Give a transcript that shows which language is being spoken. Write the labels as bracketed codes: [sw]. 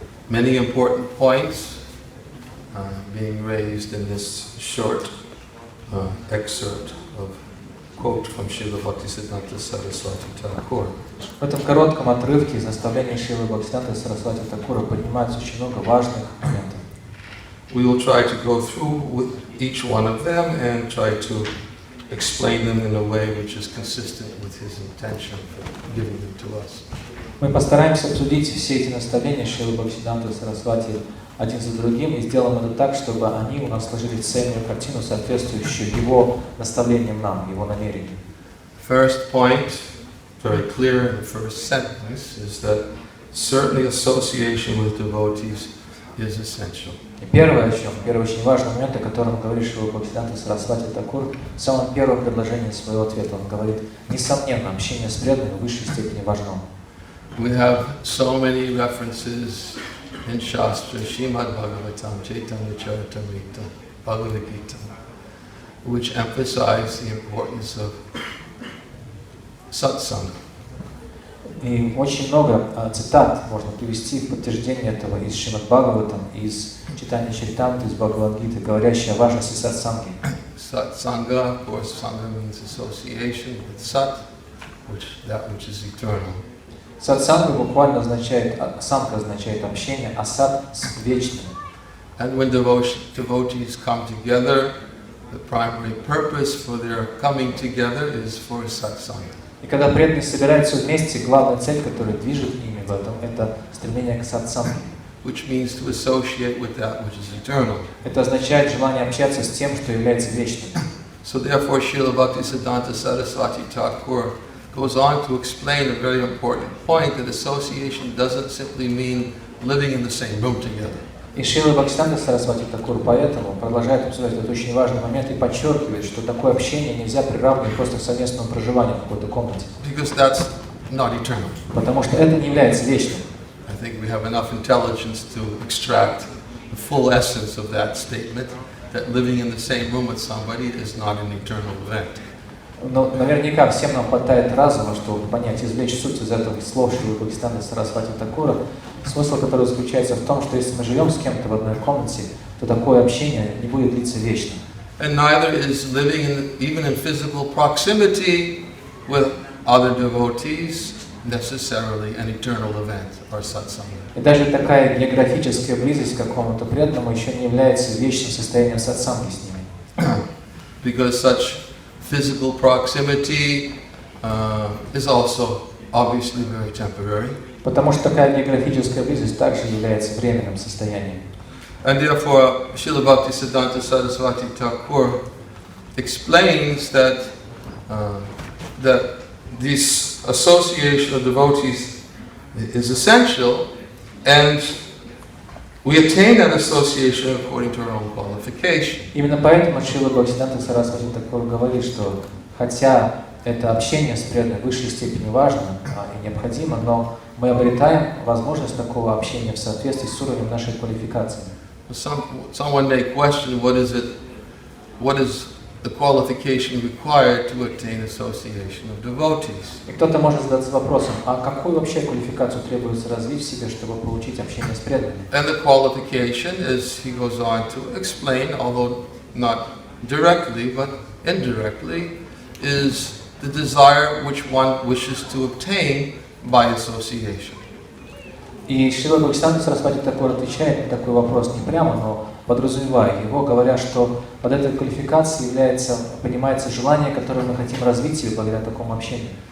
[en] Many important points being raised in this short excerpt of quote from Srila Bhaktisiddhanta Saraswati Thakur. [ru] В этом коротком отрывке из наставления Шрилы Бхактивиданты Сарасвати Такура поднимается очень много важных моментов. [en] We will try to go through with each one of them and try to explain them in a way which is consistent with his intention for giving them to us. [ru] Мы постараемся обсудить все эти наставления Шрилы Бхактивиданты Сарасвати один за другим и сделаем это так, чтобы они у нас сложили цельную картину, соответствующую его наставлениям нам, его намерениям. [en] First point, very clear in the first sentence, is that certainly association with devotees is essential. [ru] И первое очень важный момент, о котором говорит Шрила Бхактивиданта Сарасвати Такур, в самом первом предложении своего ответа он говорит: несомненно, общение с преданными в высшей степени важно. [en] We have so many references in Shastra, Srimad Bhagavatam, Chaitanya Charitamrita, Bhagavad-Gita, which emphasize the importance of satsang. [ru] И очень много цитат можно привести в подтверждение этого из Шримад Бхагаватам, из Читания Чаритамриты, из Бхагавад-Гиты, говорящие о важности сатсанги. [en] Satsanga, of course, sangha means association with sat, that which is eternal. [ru] Сатсанга буквально означает, самка означает общение, а сат с вечным. [en] And when devotees come together, the primary purpose for their coming together is for satsanga. [ru] И когда преданные собираются вместе, главная цель, которая движет ими в этом, это стремление к сатсанге. [en] Which means to associate with that which is eternal. [ru] Это означает желание общаться с тем, что является вечным. [en] So therefore, Srila Bhaktisiddhanta Saraswati Thakur goes on to explain a very important point, that association doesn't simply mean living in the same room together. [ru] И Шрила Бхактивиданта Сарасвати Такур поэтому продолжает обсуждать этот очень важный момент и подчеркивает, что такое общение нельзя приравнивать просто к совместному проживанию в какой-то комнате. [en] Because that's not eternal. [ru] Потому что это не является вечным. [en] I think we have enough intelligence to extract the full essence of that statement, that living in the same room with somebody is not an eternal event. [ru] Но наверняка всем нам хватает разума, чтобы понять, извлечь суть из этого слов Шрилы Бхактивиданты Сарасвати Такура, смысл которого заключается в том, что если мы живем с кем-то в одной комнате, то такое общение не будет длиться вечно. [en] And neither is living even in physical proximity with other devotees necessarily an eternal event or satsanga. [ru] И даже такая географическая близость к какому-то преданному еще не является вечным состоянием сатсанги с ними. [en] Because such physical proximity is also obviously very temporary. [ru] Потому что такая географическая близость также является временным состоянием. [en] And therefore, Srila Bhaktisiddhanta Saraswati Thakur explains that this association of devotees is essential, and we attain that association according to our own qualification. [ru] Именно поэтому Шрила Бхактивиданта Сарасвати Тхакур говорит, что хотя это общение с преданным в высшей степени важно и необходимо, но мы обретаем возможность такого общения в соответствии с уровнем нашей квалификации. [en] Someone may question what is the qualification required to attain association of devotees. [ru] И кто-то может задаться вопросом, а какую вообще квалификацию требуется развить в себе, чтобы получить общение с преданными? [en] And the qualification, as he goes on to explain, although not directly but indirectly, is the desire which one wishes to obtain by association. [ru] И Шрила Бхактивиданта Сарасвати Тхакур отвечает на такой вопрос не прямо, но подразумевая его, говоря, что под этой квалификацией понимается желание, которое мы хотим развить себе благодаря такому общению.